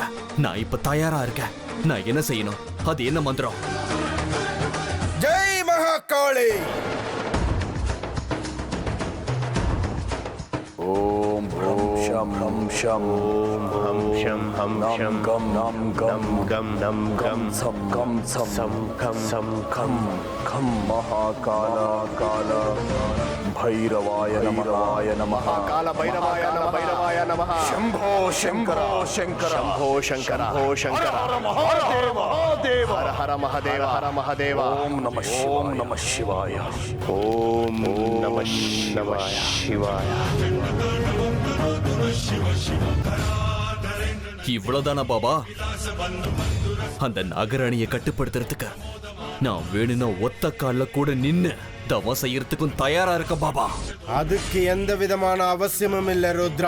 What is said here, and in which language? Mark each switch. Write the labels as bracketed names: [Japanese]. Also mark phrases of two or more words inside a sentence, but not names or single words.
[Tamil] நான் இப்ப தயாரா இருக்கேன். நான் என்ன செய்யணும்? அது என்ன மந்திரம்? ஜெய் மகாகாளி. [Sanskrit] ओम् हम् षम् हम् षम् ओम् हम् षम् हम् षम् कम् नम् कम् कम् नम् कम् सम् कम् सम् कम् सम् कम् कम् महाकाल काल भैरवाय नमः काल भैरवाय नमः शंभो शंकर शंकर शंभो शंकर शंभो शंकर हर महादेव हर हर महादेव हर महादेव ओम नमः शिवाय ओम नमः शिवाय [Tamil] இவ்வளவுதானா பாபா? அந்த நாகராணியை கட்டுப்படுத்துறதுக்கு நான் வேணும்னா ஒத்த கால்ல கூட நின்னு தவம் செய்யறதுக்கும் தயாரா இருக்க பாபா. அதுக்கு எந்த விதமான அவசியமும் இல்ல ருத்ரா.